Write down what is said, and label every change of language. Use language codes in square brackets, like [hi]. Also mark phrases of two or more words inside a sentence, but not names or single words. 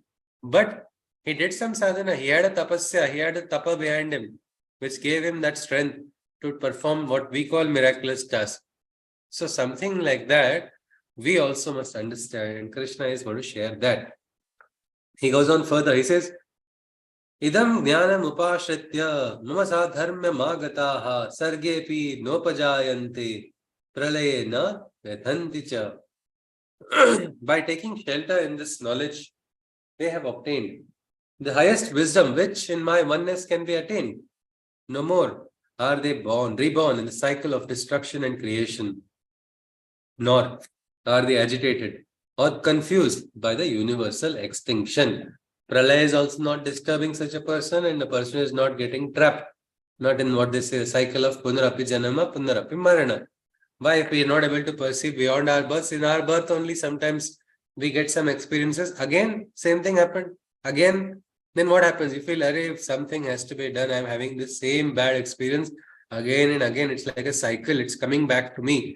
[en] But he did some sadhana. He had a tapasya, he had a tapa behind him, which gave him that strength to perform what we call miraculous tasks. So something like that, we also must understand, and Krishna is going to share that. He goes on further, he says, [sa] Idam jnanam upashritya mama sadharmya magataha sargepi nopajayante pralayena vedhanti cha. [en] By taking shelter in this knowledge, they have obtained the highest wisdom, which in my oneness can be attained. No more are they reborn in the cycle of destruction and creation, nor are they agitated or confused by the universal extinction. Pralaya is also not disturbing such a person, and the person is not getting trapped, not in what they say, a cycle of [sa] punarapi janama, punarapi marana. [en] Why? If we are not able to perceive beyond our birth, in our birth only sometimes we get some experiences. Again, same thing happened. Again, then what happens? You feel, if something has to be done, I'm having the same bad experience again and again. It's like a cycle. It's coming back to me.